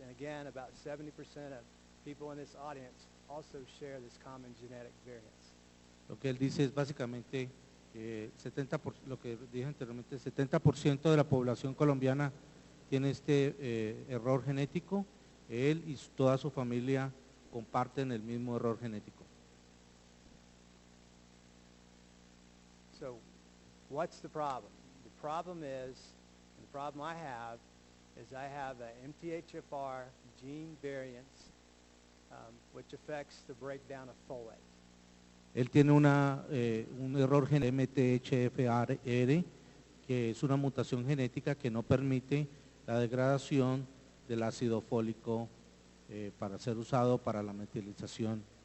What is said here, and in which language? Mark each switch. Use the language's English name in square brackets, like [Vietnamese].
[English] And again, about 70% of people in this audience also share this common genetic variance. [Spanish] Lo que él dice es básicamente que lo que dije anteriormente, el 70% de la población colombiana tiene este error genético. Él y toda su familia comparten el mismo error genético. [English] So, what's the problem? The problem is, and the problem I have is I have an MTHFR gene variance which affects the breakdown of folate. [Spanish] Él tiene un error MTFHR, que es una mutación genética que no permite la degradación del ácido fólico para ser usado para la metilización.